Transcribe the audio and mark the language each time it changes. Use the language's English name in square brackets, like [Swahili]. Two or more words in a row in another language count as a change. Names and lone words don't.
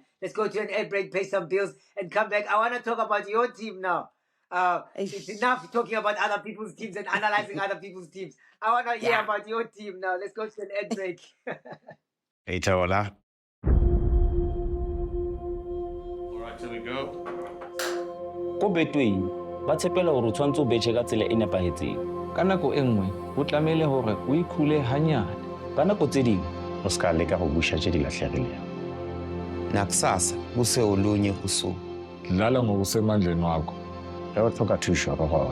[English] Let's go to an ad break, pay some bills, and come back. I want to talk about your team now. It's Eish. enough talking about other people's teams and analyzing other people's teams. I want to hear Yeah. about your team now. Let's go to an ad break. Itaola. All right, here we go. [Southern Sotho] Ko betweng ba tshepela hore o tshwantse o betjhe ka tsela e nepahetseng. Ka nako e nngwe ho tlamehile hore o ikhule hanyane. Ka nako tse ding [Tswana] O ska leka go busha tse di latlhegileng. [Zulu] Nakusasa kuse olunye usuku. Dlala ngokusemandleni wakho. [Tswana] Ge o tlhoka thuso go gona.